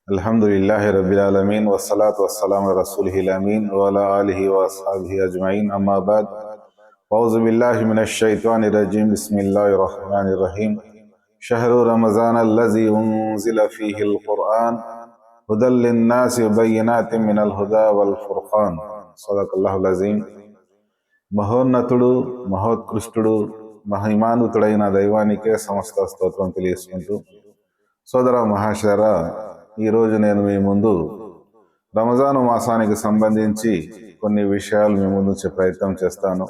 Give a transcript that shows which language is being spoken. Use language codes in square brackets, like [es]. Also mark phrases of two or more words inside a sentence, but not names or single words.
[ar] الحمد لله رب العالمين والصلاة والسلام على رسوله الأمين وعلى آله وأصحابه أجمعين أما بعد أعوذ بالله من الشيطان الرجيم بسم الله الرحمن الرحيم شهر رمضان الذي أنزل فيه القرآن هدى للناس وبينات من الهدى والفرقان صدق الله العظيم. [te] మహోన్నతుడు మహోత్కృష్టుడు మహిమాన్వితుడైన దైవానికే సమస్త స్తోత్రం తెలియజేసుకుంటూ, సోదర మహాశర, ఈరోజు నేను మీ ముందు రంజాను మాసానికి సంబంధించి కొన్ని విషయాలు మీ ముందు ప్రయత్నం చేస్తాను.